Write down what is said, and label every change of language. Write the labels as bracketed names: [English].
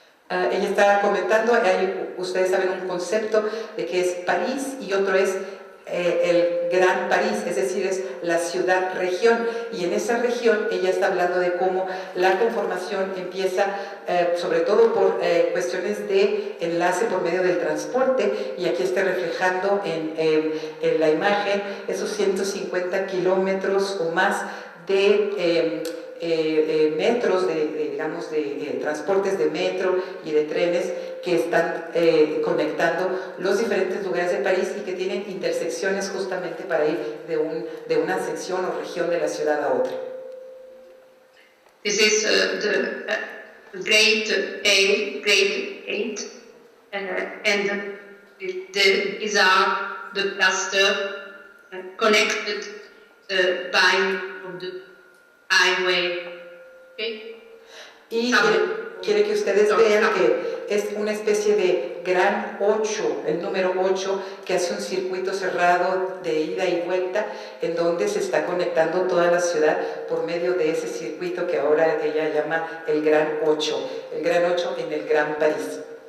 [Spanish] ella está comentando, ustedes saben un concepto de que es París y otro es el Gran París, es decir, es la ciudad-región, y en esa región ella está hablando de cómo la conformación empieza sobre todo por cuestiones de enlace por medio del transporte, y aquí está reflejando en la imagen esos 150 kilómetros o más de metros, digamos, de transportes de metro y de trenes que están conectando los diferentes lugares de París y que tienen intersecciones justamente para ir de una sección o región de la ciudad a otra. [English] This is the Great Eight, and these are the cluster connected by the highway. Okay. [Spanish] Y quiere que ustedes vean que es una especie de gran 8, el número 8, que hace un circuito cerrado de ida y vuelta en donde se está conectando toda la ciudad por medio de ese circuito que ahora ella llama el gran 8, el gran 8 en el Gran París.